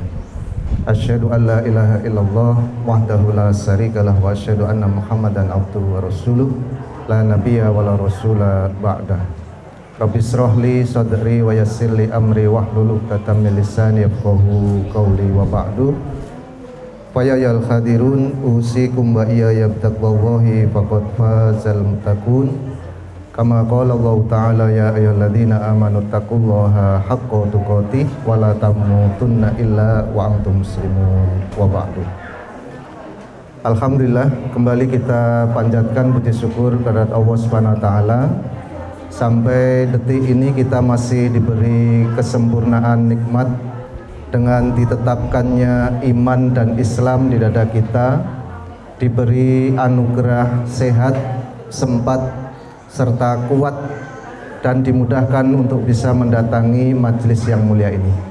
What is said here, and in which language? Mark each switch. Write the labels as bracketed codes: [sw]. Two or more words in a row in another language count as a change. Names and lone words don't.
[ar] أشهد أن لا إله إلا الله وحده لا شريك له وأشهد أن محمدا عبده ورسوله لا نبي ولا رسول بعده. رب اشرح لي صدري ويسر لي أمري واحلل عقدة من لساني يفقهوا قولي وبعد. فيا حاضرون أوصيكم وإياي بتقوى الله فقد فاز المتقون. كما قال الله تعالى يا أيها الذين آمنوا اتقوا الله حق تقاته ولا تموتن إلا وأنتم مسلمون وبعد. Alhamdulillah, [id] kembali kita panjatkan puji syukur kepada Allah [ar] سبحانه وتعالى. [id] Sampai detik ini kita masih diberi kesempurnaan nikmat dengan ditetapkannya iman dan Islam di dada kita, diberi anugerah sehat, sempat serta kuat dan dimudahkan untuk bisa mendatangi majelis yang mulia ini.